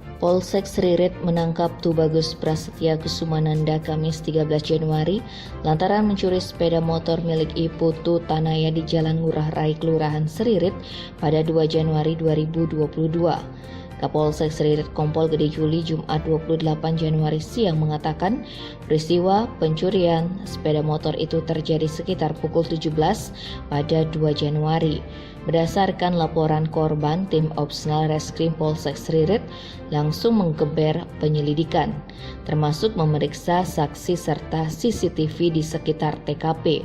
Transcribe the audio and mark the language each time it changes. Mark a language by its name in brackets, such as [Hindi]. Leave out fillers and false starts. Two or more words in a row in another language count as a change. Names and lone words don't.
[Indonesian] Polsek Seririt menangkap Tubagus Prasetya Kusumananda Kamis 13 Januari lantaran mencuri sepeda motor milik Iputu Tanaya di Jalan Ngurah Rai Kelurahan Seririt pada 2 Januari 2022. Kapolsek Seririt Kompol Gede Juli Jumat 28 Januari siang mengatakan peristiwa pencurian sepeda motor itu terjadi sekitar pukul 17 pada 2 Januari. Berdasarkan laporan korban, tim Opsnal Reskrim Polsek Seririt langsung menggeber penyelidikan, termasuk memeriksa saksi serta CCTV di sekitar TKP.